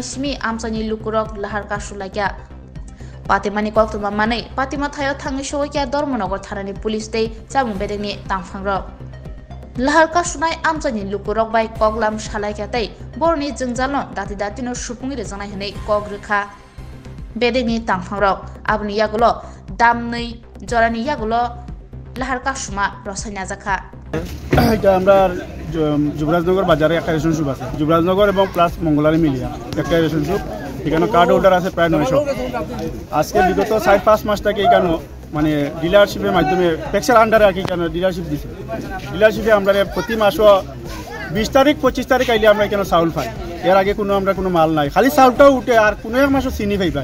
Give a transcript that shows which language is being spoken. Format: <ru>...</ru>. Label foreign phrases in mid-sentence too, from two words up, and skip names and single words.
<trp>simi amsani lukurok lahar kasulagya patimani koktuma manai patima thayo thangni sogya Dharmanagar thanani police tei chamung bedengni tangphangrok lahar kasunai amsani lukurok bai koklam salaikatai borni jengjalno dati datino supungni rejanai hinai kogrikha bedeni tangphangrok abni yagulo damnei jorani yagulo lahar kasuma rosaina jakha</trp> <bn>এটা আমরা যুবরাজনগর বাজারে একটা</bn> <en>ration shop</en> <bn>আছে যুবরাজনগর এবং প্লাস মঙ্গলারি মিলিয়া একটা রেশন শপ এখানে</bn> <en>card holder</en> <bn>আছে প্রায় 900 আজকে বিগত 4-5 মাস থেকে এখানে মানে ডিলারশিপের মাধ্যমে ট্যাক্সের আন্ডারে আর কি কেন ডিলারশিপ দিছে ডিলারশিপে আমরা প্রতি মাসও 20 তারিখ 25 তারিখ আইলে আমরা এখানে চাউল পাই এর আগে আমরা কোনো মাল নাই খালি চাউলটাও উঠে আর কোনো এক মাসও চিনি পাই</bn>